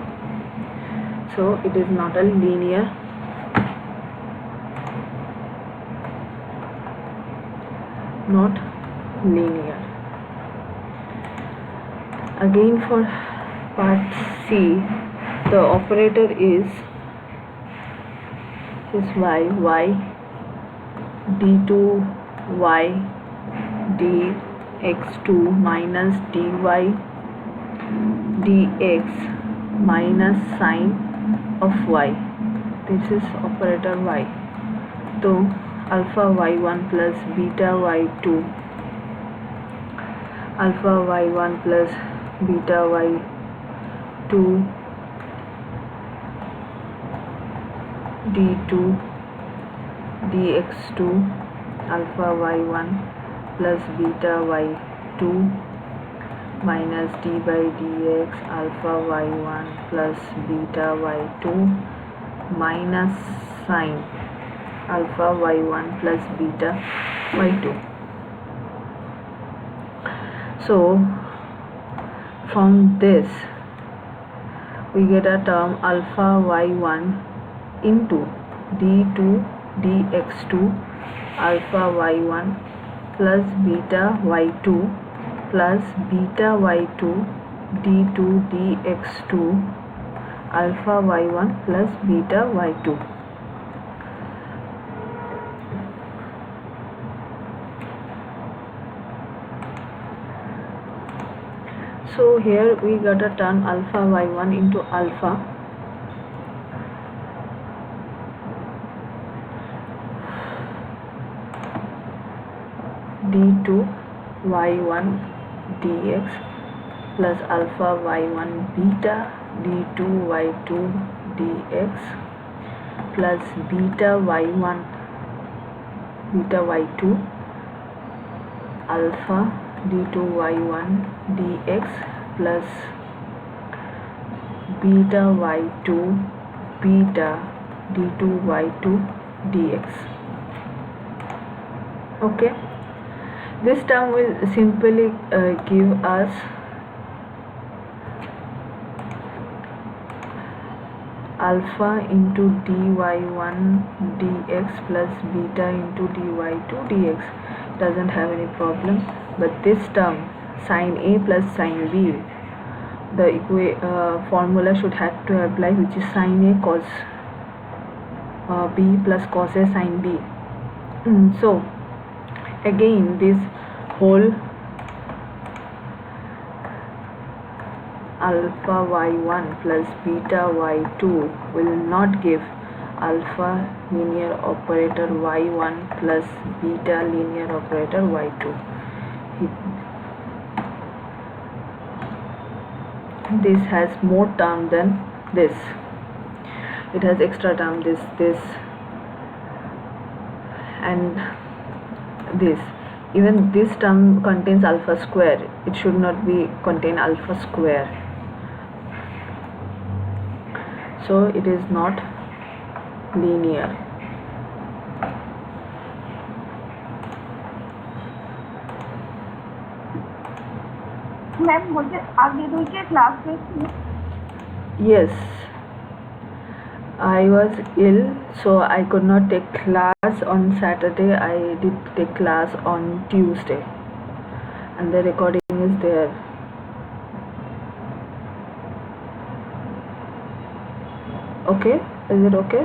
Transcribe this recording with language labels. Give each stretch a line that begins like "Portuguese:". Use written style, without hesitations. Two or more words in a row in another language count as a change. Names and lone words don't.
English: So it is not a linear, Again for part C, the operator is y d2y dx2 minus dy dx minus sine of y. This is operator y. So alpha y1 plus beta y2, alpha y1 plus beta y2 d2 dx2 alpha y1 plus beta y2 minus d by dx alpha y1 plus beta y2 minus sine alpha y1 plus beta y2. So from this we get a term alpha y1 into d2 dx2 alpha y1 plus beta y2 plus beta y2 d2 dx2 alpha y1 plus beta y2. So here we got a term alpha y1 into alpha d2 y1 dx plus alpha y1 beta d2 y2 dx plus beta y1 beta y2 alpha d2 y1 dx plus beta y2 beta d2 y2 dx. Okay, This term will simply give us alpha into dy1 dx plus beta into dy2 dx. Doesn't have any problem, but this term sin A plus sin B, the formula should have to apply, which is sin A cos B plus cos A sin B. So again this whole alpha y1 plus beta y2 will not give alpha linear operator y1 plus beta linear operator y2. This has more term than this. It has extra term, this and this. Even this term contains alpha square. It should not be contain alpha square. So it is not linear.
Hindi: मैम मुझे आगे दो के क्लास में.
English: Yes, I was ill, so I could not take class on Saturday. I did take class on Tuesday, and the recording is there. Okay, is it okay?